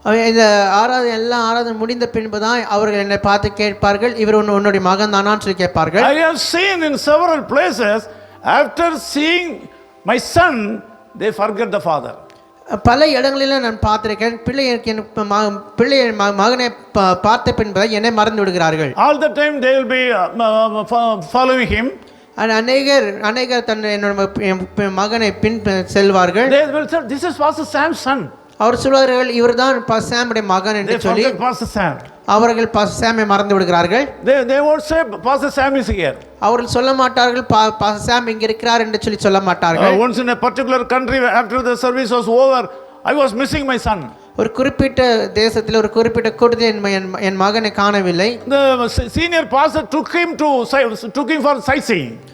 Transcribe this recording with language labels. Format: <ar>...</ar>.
<ta>இந்த ஆராதனை முடிந்த பின்புதான் அவர்கள் என்னை பார்த்து கேட்பார்கள், இவர் உன்னுடைய மகன் தானான்னு சொல்லி கேட்பார்கள்.</ta> <en>I have seen in several places, after seeing my son, they forget the father.</en> <ta>பல இடங்களில் நான் பார்த்திருக்கேன், பிள்ளை மகனை பார்த்த பின்புதான் என்னை மறந்து விடுகிறார்கள்.</ta> <en>All the time they will be following him.</en> <ta>அநேகர் என்னோட மகனை பின் செல்வார்கள்.</ta> <en>They will say, this is Pastor Sam's son.</en> <ta>அவர் சொல்வார்கள், இவர்தான் சாமுடைய மகன் என்று சொல்லி</ta> <en>Pastor Sam.</en> <ta>அவர்கள் பாஸ்டர் சாமை மறந்து விடுகிறார்கள்.</ta> <en>They won't say Pastor Sam is here.</en> <ta>அவர்கள் சொல்ல மாட்டார்கள் பாஸ்டர் சாம் இங்க இருக்கிறார் என்று சொல்லி சொல்ல மாட்டார்கள்.</ta> <en>Once in a particular country, after the service was over, I was missing my son.</en> <ta>ஒரு குறிப்பிட்ட தேசத்தில் ஒரு குறிப்பிட்ட கூட்டத்தில் என் மகனை காணவில்லை.</ta> <en>The senior pastor took him for sightseeing.</en>